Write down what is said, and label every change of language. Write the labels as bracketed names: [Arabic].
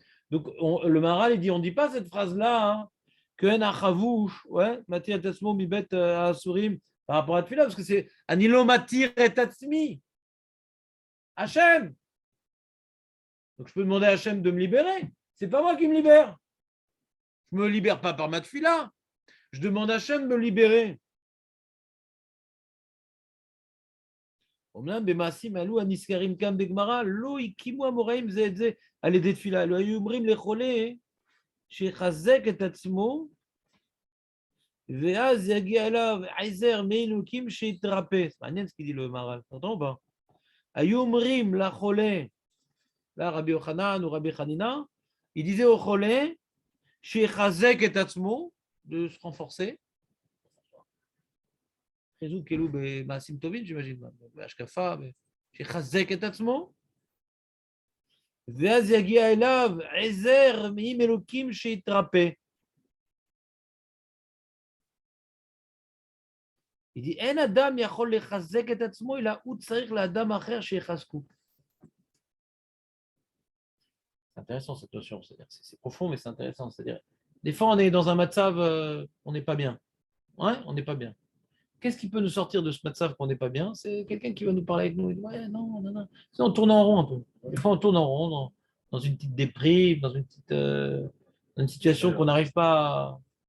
[French] Donc, le Maharal, il dit, on ne dit pas cette phrase-là, hein, que en achavouch, ouais, [Hebrew] matir et tatsmo mibet asurim, [French] par rapport à Tfila, parce que c'est anilo matir et tatsmi. Hachem. Donc, je peux demander à Hachem de me libérer. C'est pas moi qui me libère. Je ne me libère pas par ma Tfila. Je demande à Hachem de me libérer. [Hebrew] אומנם במעשים עלו הנזכרים כאן בגמרא, לא הקימו המוראים זה את זה על ידי תפילה, לא היו אומרים לחולה שיחזק את עצמו, ואז יגיע אליו עזר מאלוקים שיתרפא. מעניין [French] ce qu'il dit le Maharal, t'entends ou pas? [Hebrew] היו אומרים לחולה, là רבי יוחנן ou רבי חנינה, [French] il disait au [Hebrew] חולה שיחזק את עצמו, [French] de se renforcer, [Hebrew] חיזוק כאילו במעשים טובים, [French] j'imagine, [Hebrew] בהשקפה, שיחזק את עצמו, ואז יגיע אליו עזר עם אלוקים שיתרפא. [French] Il dit, [Hebrew] אין אדם יכול לחזק את עצמו, אלא הוא צריך לאדם אחר שיחזקו. [French] C'est intéressant cette notion, c'est profond, mais c'est intéressant. C'est-à-dire, des fois, on est dans un matzav, on n'est pas bien. Ouais, on n'est pas bien. Qu'est-ce qui peut nous sortir de ce matzav qu'on n'est pas bien? C'est quelqu'un qui va nous parler avec nous. Il dit, ouais, non, non, non. Sinon, on tourne en rond un peu. Des fois, on tourne en rond dans une petite déprime, dans une situation qu'on n'arrive pas à...